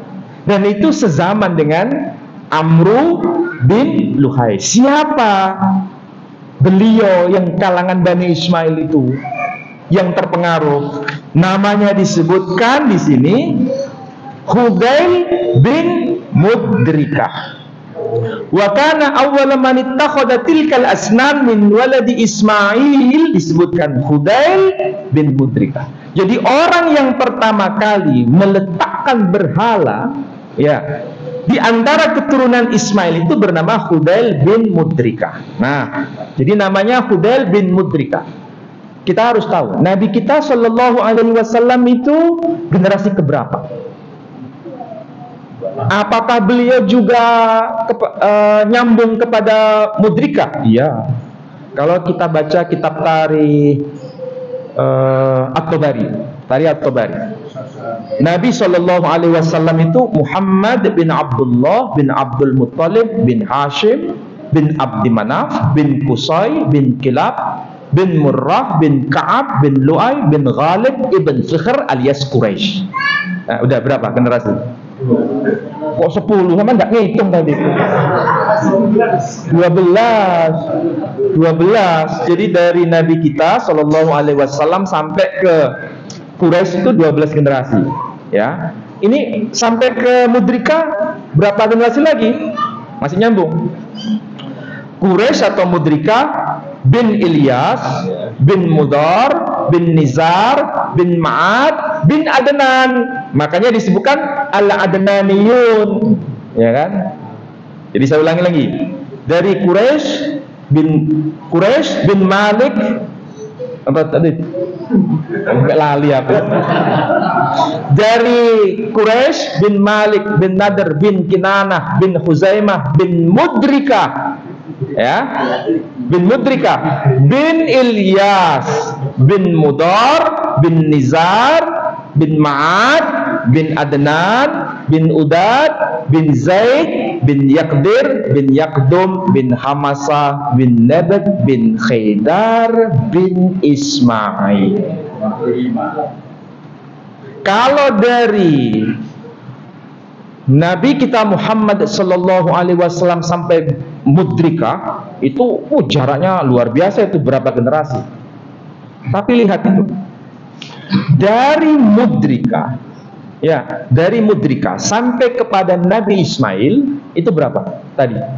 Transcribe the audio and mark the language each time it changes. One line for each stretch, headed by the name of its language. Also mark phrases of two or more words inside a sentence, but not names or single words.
Indonesian: Dan itu sezaman dengan Amru bin Luhai. Siapa beliau yang kalangan Bani Ismail itu yang terpengaruh? Namanya disebutkan di sini Hudail bin Mudrikah.
Arabic: وكان أول من اتخذ تلك الأصنام من ولد إسماعيل,
Indonesian: disebutkan Hudail bin Mudrikah. Jadi orang yang pertama kali meletakkan berhala, ya, di antara keturunan Ismail itu bernama Hudail bin Mudrikah. Nah, jadi namanya Hudail bin Mudrikah. Kita harus tahu, Nabi kita
Arabic: صلى الله عليه وسلم
Indonesian: itu generasi keberapa? Apakah beliau juga nyambung kepada Mudrikah? Iya. Kalau kita baca kitab tarikh At-Tabari, tarikh At-Tabari, Nabi
Arabic: صلى الله عليه وسلم
Indonesian: itu Muhammad bin Abdullah bin Abdul Muttalib bin Hashim bin Abdi Manaf bin Qusay bin Kilab bin Murrah bin Ka'ab bin Lu'ay bin Ghalib ibn Fikhr alias Quraisy. Nah, udah berapa generasi? Kok 10? Sama nggak ngitung tadi? 12. Jadi dari Nabi kita
Arabic: صلى الله عليه وسلم
Indonesian: sampai ke Quraisy itu 12 generasi. Ya, ini sampai ke Mudrikah berapa generasi lagi? Masih nyambung. Quraisy atau Mudrikah bin Ilyas bin Mudar bin Nizar bin Ma'ad bin Adnan. Makanya disebutkan Al-Adnaniyun, ya kan? Jadi saya ulangi lagi. Dari Quraisy bin Malik, apa tadi? Enggak
Javanese: lali aku.
Indonesian: Dari Quraisy bin Malik bin Nadr bin Kinanah bin Huzaimah bin Mudrikah, ya, bin Mudrikah bin Ilyas bin Mudar bin Nizar bin Ma'ad bin Adnan bin Udad bin Zaid bin Yaqdir bin Yaqdum bin Hamasa bin Nabat bin Khaydar bin Ismail. Kalau dari Nabi kita Muhammad
Arabic: صلى الله عليه وسلم
Indonesian: sampai Mudrika itu jaraknya luar biasa, itu berapa generasi. Tapi lihat itu, dari Mudrika, ya, dari Mudrika sampai kepada Nabi Ismail itu berapa tadi?